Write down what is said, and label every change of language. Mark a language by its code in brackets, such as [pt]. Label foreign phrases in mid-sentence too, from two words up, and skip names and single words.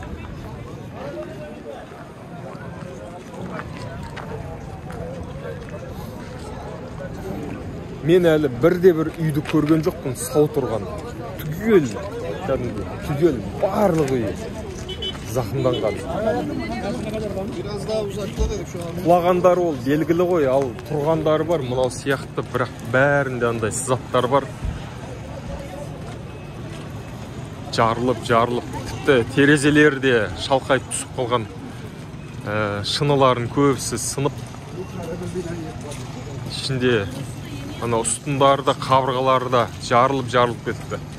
[kk] Мен әлі бірде-бір үйді көрген жоқпын сау тұрған. Түгел, кәдімгі, түгел, барлық үй зақымданған. [tr] Biraz daha uzakta dedik şu an. [kk] Құлағандары ол белгілі ғой, ал тұрғандары бар, мынау сияқты, бірақ бәрінде андай сызаттар бар. Жарылып, тіпті терезелері де шалқайып түсіп қалған. Шыныларын көбісі сынып. Ішінде ана ұстындары да, қабырғалары да жарылып кетті.